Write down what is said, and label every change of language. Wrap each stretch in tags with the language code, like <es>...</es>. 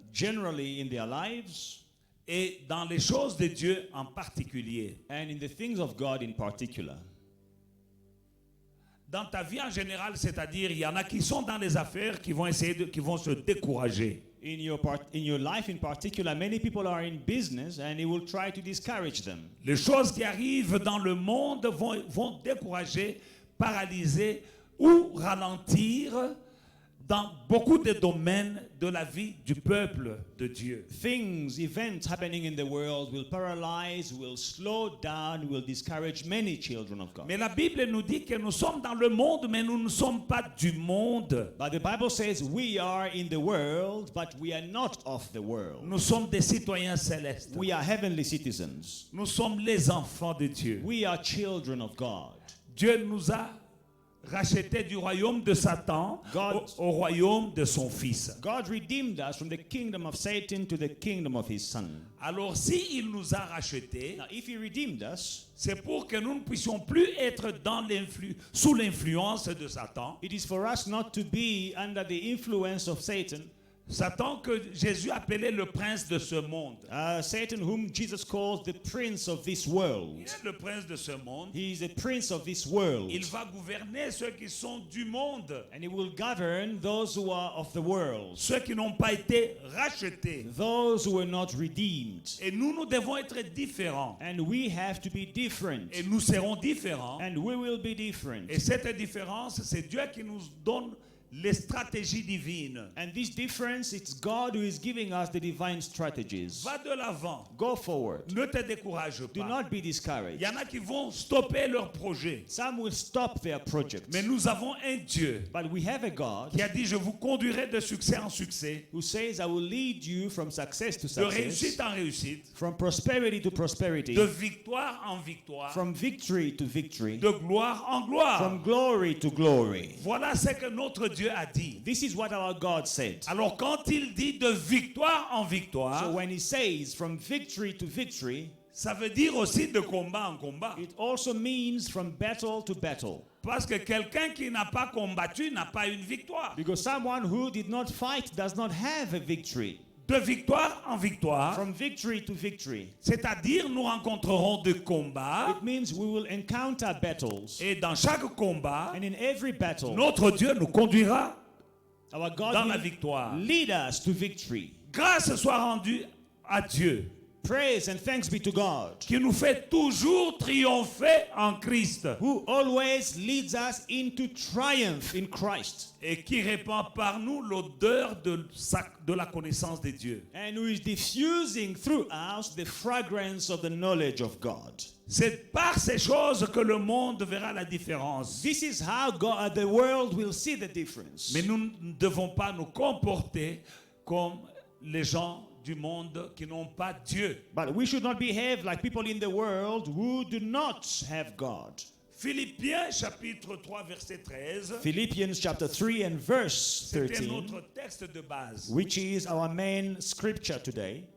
<en>generally in their lives</en> <fr>et dans les choses de Dieu en particulier.</fr> <en>and in the things of God in particular.</en> <fr>Dans ta vie en général, c'est-à-dire, il y en a qui sont dans les affaires qui vont qui vont se décourager.</fr> <en>In your life in particular, many people are in business and it will try to discourage them.</en> <fr>Les choses qui arrivent dans le monde vont décourager, paralyser ou ralentir dans beaucoup de domaines de la vie du peuple de Dieu.</fr> <en>Things, events happening in the world will paralyze, will slow down, will discourage many children of God.</en> <fr>Mais la Bible nous dit que nous sommes dans le monde, mais nous ne sommes pas du monde.</fr> <en>But the Bible says we are in the world, but we are not of the world.</en> <fr>Nous sommes des citoyens célestes.</fr> <en>We are heavenly citizens.</en> <fr>Nous sommes les enfants de Dieu.</fr> <en>We are children of God.</en> <fr>Dieu nous a rachetés du royaume de Satan au royaume de son Fils.</fr> <en>God redeemed us from the kingdom of Satan to the kingdom of his Son.</en> <fr>Alors s'il nous a rachetés,</fr> <en>Now, if he redeemed us,</en> <fr>c'est pour que nous ne puissions plus être sous l'influence de Satan.</fr> <en>it is for us not to be under the influence of Satan.</en> <fr>Satan que Jésus appelait le prince de ce monde.</fr> <en>Satan, whom Jesus calls the prince of this</en> <fr>Il</fr> <en>world.</en> <fr>est le prince de ce monde.</fr> <en>He is the prince of this world.</en> <fr>Il va gouverner ceux qui sont du monde,</fr> <en>And he will govern those who are of the world,</en> <fr>ceux qui n'ont pas été rachetés.</fr> <en>those who were not redeemed.</en> <fr>Et nous devons être différents.</fr> <en>And we have to be different.</en> <fr>Et nous serons différents.</fr> <en>And we will be different.</en> <fr>Et cette différence, c'est Dieu qui nous donne les stratégies divines.</fr> <en>And this difference, it's God who is giving us the divine strategies.</en> <fr>Va de l'avant.</fr> <en>Go forward.</en> <fr>Ne te décourage</fr> <en>Do</en> <fr>pas.</fr> <en>not be</en> <fr>Il</fr> <en>discouraged.</en> <fr>y en a qui vont stopper leur projet.</fr> <en>Some will stop their projects.</en> <fr>Mais nous avons un Dieu</fr> <en>But we have a God</en> <fr>qui a dit, je vous conduirai de succès en succès,</fr> <en>who says, I will lead you from success to</en> <fr>de</fr> <en>success,</en> <fr>réussite en réussite,</fr> <en>from prosperity to prosperity,</en> <fr>de victoire en victoire,</fr> <en>from victory to victory,</en> <fr>de gloire en gloire.</fr> <en>from glory to glory.</en> <fr>Voilà ce que notre Dieu a dit.</fr> <en>This is what our God said.</en> <fr>Alors quand il dit de victoire en</fr> <en>So</en> <fr>victoire,</fr> <en>when he says from victory to victory,</en> <fr>ça veut dire aussi de combat en combat.</fr> <en>it also means from battle to battle.</en> <fr>Parce que quelqu'un qui n'a pas combattu n'a pas une victoire.</fr> <en>Because someone who did not fight does not have a victory.</en> <fr>De victoire en victoire,</fr> <en>From victory to victory.</en> <fr>c'est-à-dire nous rencontrerons des combats</fr> <en>It means we will encounter battles.</en> <fr>et dans chaque combat,</fr> <en>And in every battle,</en> <fr>notre Dieu nous conduira</fr> <en>our</en> <fr>dans</fr> <en>God</en> <fr>la</fr> <en>will</en> <fr>victoire.</fr> <en>lead us to victory.</en> <fr>Grâce soit rendue à Dieu</fr> <en>Praise and thanks be to God,</en> <fr>qui nous fait toujours triompher en Christ</fr> <en>who always leads us into triumph in Christ,</en> <fr>et qui répand par nous l'odeur de la connaissance de Dieu.</fr> <en>and who is diffusing through us the fragrance of the knowledge of God.</en> <fr>C'est par ces choses que le monde verra la différence.</fr> <en>This is how God, the world will see the difference.</en> <fr>Mais nous ne devons pas nous comporter comme les gens du monde qui n'ont pas Dieu.</fr> <en>But we should not behave like people in the world who do not have God.</en> <fr>Philippiens chapitre 3 verset 13.</fr> <en>Philippians chapter 3 and verse</en> <fr>C'était</fr> <en>13,</en> <fr>notre texte de base.</fr> <en>which is our main scripture today.</en>